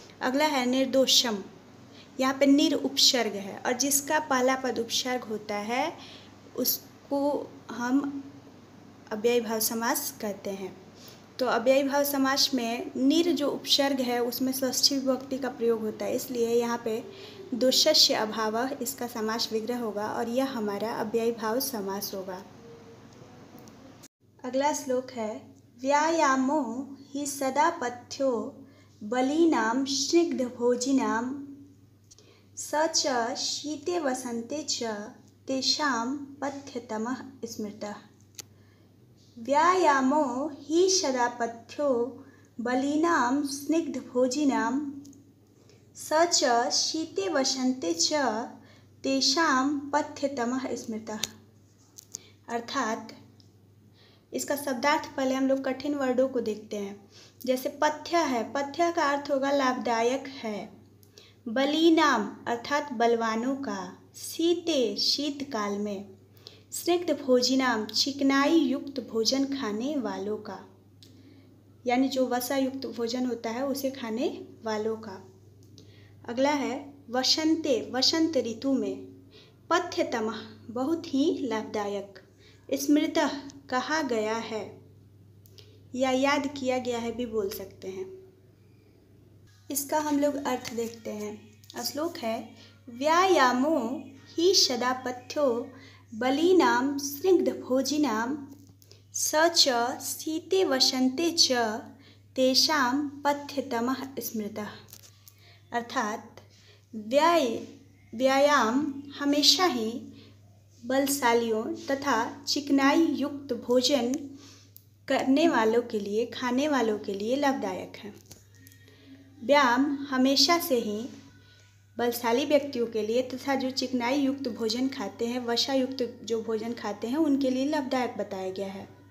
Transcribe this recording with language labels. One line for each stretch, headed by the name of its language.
Hindi: अगला है निर्दोषम। यहाँ पे निर उपसर्ग है और जिसका पहला पद उपसर्ग होता है उसको हम अव्ययी भाव समास कहते हैं। तो अव्ययी भाव समास में निर जो उपसर्ग है उसमें षष्ठी विभक्ति का प्रयोग होता है, इसलिए यहाँ पे
Sanskrit: दोषस्य अभावः
Hindi: इसका समास विग्रह होगा और यह हमारा अव्ययी भाव समास होगा। अगला श्लोक है
Sanskrit: व्यायामो हि सदा पथ्यो बलीनां स्निग्धभोजिनां स च शीते वसन्ते च तेषां पथ्यतमः स्मृतः। व्यायामो हि सदा पथ्यो बलीनां स्निग्धभोजिनां स च शीते वसन्ते च तेषां पथ्यतमः स्मृतः।
Hindi: अर्थात इसका शब्दार्थ पहले हम लोग कठिन वर्डों को देखते हैं। जैसे पथ्य है, पथ्य का अर्थ होगा लाभदायक है। बलीनाम अर्थात बलवानों का, शीते शीतकाल में, स्निग्ध भोजिनाम चिकनाई युक्त भोजन खाने वालों का, यानी जो वसा युक्त भोजन होता है उसे खाने वालों का। अगला है वसंते, वसंत ऋतु में, पथ्यतमः बहुत ही लाभदायक, स्मृतः कहा गया है या याद किया गया है भी बोल सकते हैं। इसका हम लोग अर्थ देखते हैं। श्लोक है
Sanskrit: व्यायामो हि सदा पथ्यो बलीनां स्निग्धभोजिनां स च शीते वसन्ते च तेषां पथ्यतमः स्मृतः।
Hindi: अर्थात व्यायाम हमेशा ही बलशालियों तथा चिकनाई युक्त भोजन करने वालों के लिए, खाने वालों के लिए लाभदायक है। व्यायाम हमेशा से ही बलशाली व्यक्तियों के लिए तथा जो चिकनाई युक्त भोजन खाते हैं, वसा युक्त जो भोजन खाते हैं उनके लिए लाभदायक बताया गया है।